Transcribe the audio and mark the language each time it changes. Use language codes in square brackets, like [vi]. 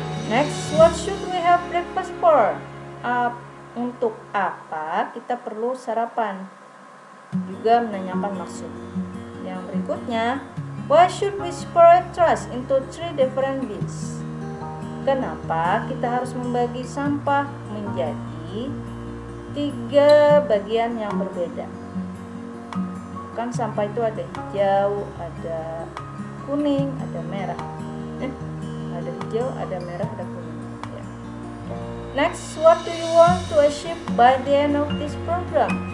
[en] Next, what should we have breakfast for? [id] Untuk apa kita perlu sarapan? Juga menanyakan maksud. Yang berikutnya, [en] why should we separate trash into 3 different bins? [id] Kenapa kita harus membagi sampah menjadi 3 bagian yang berbeda? Kan sampah itu ada hijau, ada kuning, ada merah. Ada hijau, ada merah, ada kuning. Ya. [en] Next, what do you want to achieve by the end of this program?